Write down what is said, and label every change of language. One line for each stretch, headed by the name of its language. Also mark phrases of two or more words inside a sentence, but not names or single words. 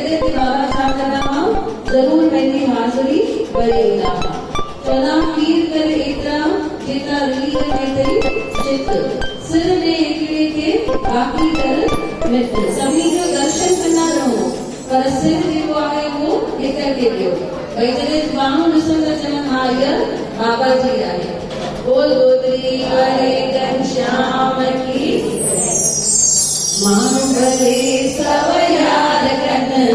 Sindhi: ते बाबा छा कंदा हुआ ज़रूरु पंहिंजी हाज़िरी करे ईंदा हुआ चवंदा पीर करे एतिरा जेतिरा रिलीअ में अथई चित सिर में हिकिड़े खे बाक़ी कर मित्र सभिनी जो दर्शन कंदा रहो पर सिर जेको आहे उहो हिक खे ॾियो भई जॾहिं माण्हू ॾिसनि त चवनि हा हीअ बाबा जी आहे बोल गोत्री वारे घनश्याम की माण्हू भले सभ यादि कंदा